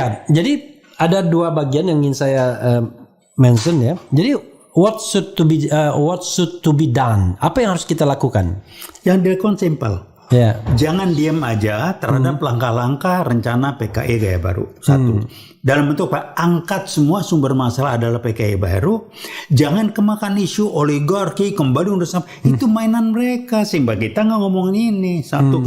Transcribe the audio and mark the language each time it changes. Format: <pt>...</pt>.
<id>Jadi ada 2 bagian yang ingin saya mention ya. Jadi</id> <en>what should to be done?</en> <id>Apa yang harus kita lakukan? Yang dilakukan simple. Jangan diam aja terhadap langkah-langkah rencana PKI Gaya Baru. 1. Dalam bentuk angkat semua sumber masalah adalah PKI baru. Jangan kemakan isu oligarki kembali urusan itu mainan mereka, sehingga kita nggak ngomongin ini. 1.</id>